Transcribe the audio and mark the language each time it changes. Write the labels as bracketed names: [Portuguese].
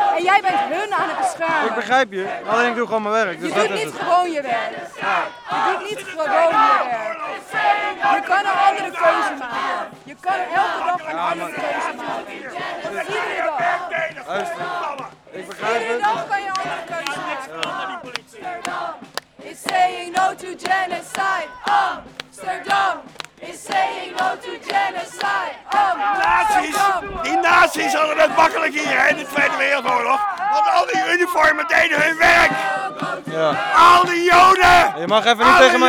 [Dutch] Alleen ik doe gewoon mijn werk. Dus je doet niet gewoon je werk. Je doet niet gewoon je werk. Je kan een andere keuze maken. Je kan elke dag een andere keuze maken. Dus iedere dag. Luister. Ik begrijp het. Iedere dag kan je een andere keuze maken. [English] Amsterdam is saying no to genocide. Amsterdam is saying no to genocide. [Dutch] Nazi's. Die nazi's hadden het makkelijk hier in de Tweede Wereldoorlog. Want al die uniformen deden hun werk. Ja. Al die joden. Je mag even niet tegen mij.